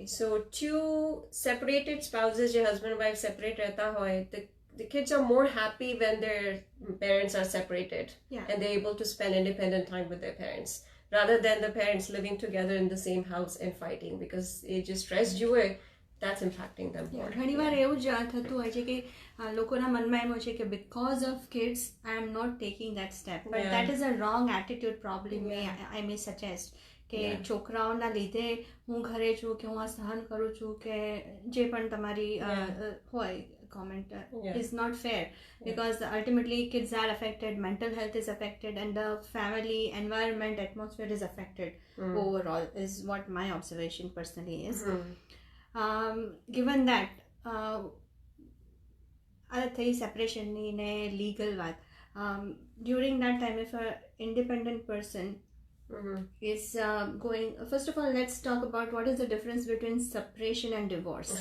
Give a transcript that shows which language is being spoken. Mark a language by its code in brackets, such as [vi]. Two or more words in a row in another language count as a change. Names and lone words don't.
[en] So two separated spouses, your husband and wife separate [gu] રહેતા હોય, [en] the kids are more happy when their parents are separated, and they're able to spend independent time with their parents, rather than the parents living together in the same house and fighting, because it just stressed you away. That's impacting them more. [gu] ઘણી વાર એવું જ થતું હોય છે કે લોકોના મનમાં એમ હોય છે કે [en] because of kids I am not taking that step, but that is a wrong attitude probably I may suggest [gu] કે છોકરાઓના લીધે હું ઘરે છું કે હું આ સહન કરું છું કે જે પણ તમારી હોય [en] comment is not fair, because ultimately kids are affected, mental health is affected, and the family environment atmosphere is affected overall, is what my observation personally is. Given that the separation in a legal one, during that time, if an independent person is going, first of all, let's talk about what is the difference between separation and divorce.